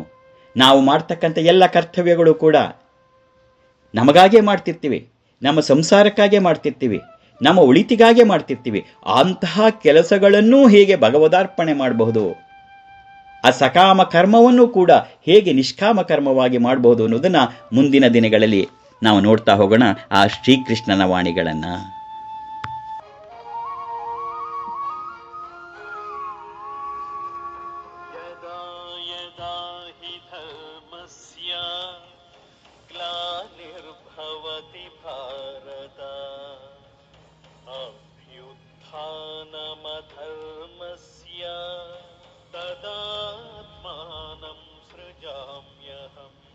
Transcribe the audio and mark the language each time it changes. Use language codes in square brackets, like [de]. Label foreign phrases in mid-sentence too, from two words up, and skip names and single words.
[kn] ನಾವು ಮಾಡ್ತಕ್ಕಂಥ ಎಲ್ಲ ಕರ್ತವ್ಯಗಳು ಕೂಡ ನಮಗಾಗೇ ಮಾಡ್ತಿರ್ತೀವಿ, ನಮ್ಮ ಸಂಸಾರಕ್ಕಾಗೇ ಮಾಡ್ತಿರ್ತೀವಿ, ನಮ್ಮ ಒಳಿತಿಗಾಗೇ ಮಾಡ್ತಿರ್ತೀವಿ. ಅಂತಹ ಕೆಲಸಗಳನ್ನೂ ಹೇಗೆ ಭಗವದಾರ್ಪಣೆ ಮಾಡಬಹುದು, ಆ ಸಕಾಮ ಕರ್ಮವನ್ನು ಕೂಡ ಹೇಗೆ ನಿಷ್ಕಾಮ ಕರ್ಮವಾಗಿ ಮಾಡಬಹುದು ಅನ್ನೋದನ್ನು ಮುಂದಿನ ದಿನಗಳಲ್ಲಿ ನಾವು ನೋಡ್ತಾ ಹೋಗೋಣ ಆ ಶ್ರೀಕೃಷ್ಣನ ವಾಣಿಗಳನ್ನು. [sa] ಯದಾ ಯದಾ ಹಿ ಧರ್ಮಸ್ಯ ಗ್ಲಾನಿರ್ಭವತಿ ಭಾರತ ಅಭ್ಯುತ್ಥಾನಮಧರ್ಮಸ್ಯ ತದಾತ್ಮಾನಂ ಸೃಜಾಮ್ಯಹಂ.